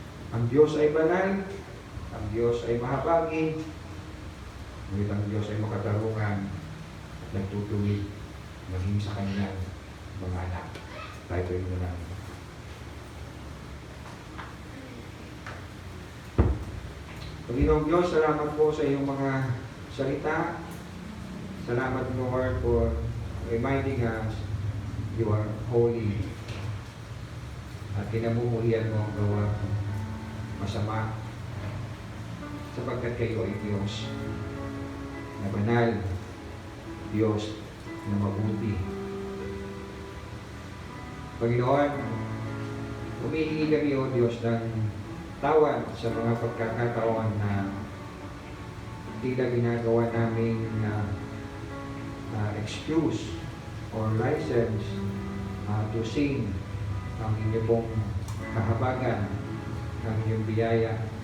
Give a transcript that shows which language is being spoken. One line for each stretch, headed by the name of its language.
Filipino: Ang Diyos ay banal, ang Diyos ay mahabagin, ngunit ang Diyos ay makatarungan at nagtutuwid maging sa kanyang mga anak. Tayo po yung muna. Panginoong Diyos, salamat po sa iyong mga salita.
English: Salamat, Lord, for reminding us you are holy.
Filipino: At kinamumuhian mo ang gawa masama sapagkat kayo ay Diyos na banal, Diyos na mabuti. Panginoon, humihingi kami o Diyos ng tawad sa mga pagkakataon na tila ginagawa namin
English: excuse or license to sin
Filipino: ang inyong pong kahabagan ng inyong biyaya.